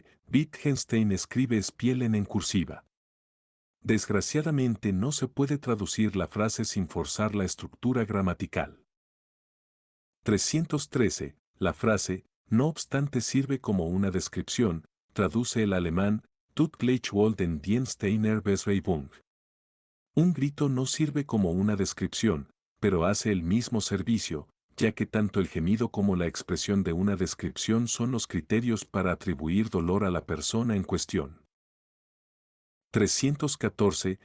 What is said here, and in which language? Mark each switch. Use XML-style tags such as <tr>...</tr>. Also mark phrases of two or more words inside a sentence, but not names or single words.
<es>Wittgenstein escribe Spielen en cursiva. Desgraciadamente no se puede traducir la frase sin forzar la estructura gramatical. 313. La frase, no obstante, sirve como una descripción, traduce el alemán,</es> <de>Tut gleich wohl den Dienst einer Beschreibung.</de> <es>Un grito no sirve como una descripción, pero hace el mismo servicio, ya que tanto el gemido como la expresión de una descripción son los criterios para atribuir dolor a la persona en cuestión. 314.</es>